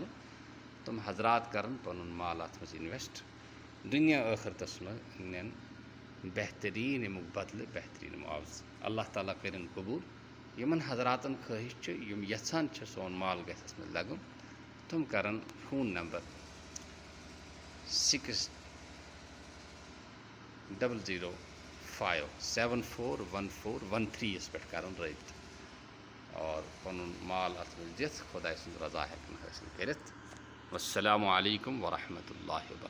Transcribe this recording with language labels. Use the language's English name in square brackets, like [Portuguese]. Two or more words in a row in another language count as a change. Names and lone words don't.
[Kashmiri] تِم حضرات کرن پنُن مال اتھ منٛز انویسٹ، دنیا ٲخرتَس منٛز نِن بہترین امیُک بدلہٕ، بہترین معاوضہٕ۔ اللہ تعالیٰ کٔرِن قبوٗل۔ یمن حضراتن خواہش چھِ یم یژھان چھِ سون مال گژھِ اتھ منٛز لگُن، تِم کرن [English] phone number [Kashmiri] 6005741413 [Urdu] اس پہ [Kashmiri] کرن رابطہ اور پنن مال ات منٛز دِتھ خداے سٕنٛز رضا ہیٚکن حٲصِل کٔرِتھ۔ [Arabic] والسلام علیکم ورحمۃ اللہ وبرکاتہ۔